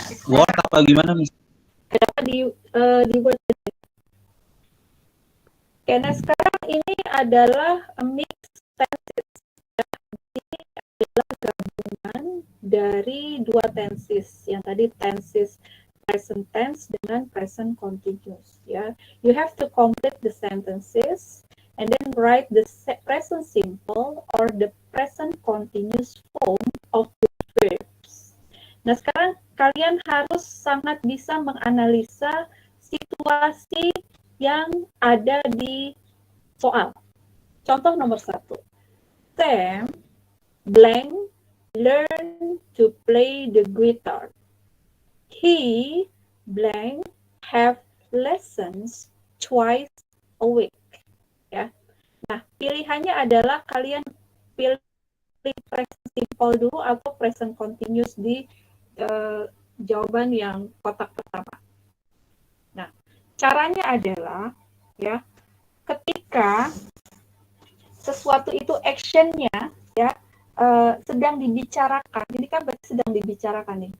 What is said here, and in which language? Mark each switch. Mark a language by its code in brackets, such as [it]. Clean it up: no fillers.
[id] Word apa gimana, Miss? Kenapa di Word? Oke, nah sekarang ini adalah mixed tenses. Ini adalah gabungan dari 2 tenses. Yang tadi tenses present tense dengan present continuous. [en] Ya, you have to complete the sentences and then write the present simple or the present continuous form of the verbs. [id] Nah, sekarang kalian harus sangat bisa menganalisa situasi yang ada di soal. Contoh nomor 1. [en] Sam blank learn to play the guitar. He blank have lessons twice a week. [id] Ya. Nah, pilihannya adalah kalian pilih present simple dulu atau present continuous di jawaban yang kotak pertama. Nah, caranya adalah ya, ketika sesuatu itu actionnya ya sedang dibicarakan, ini kan berarti sedang dibicarakan nih.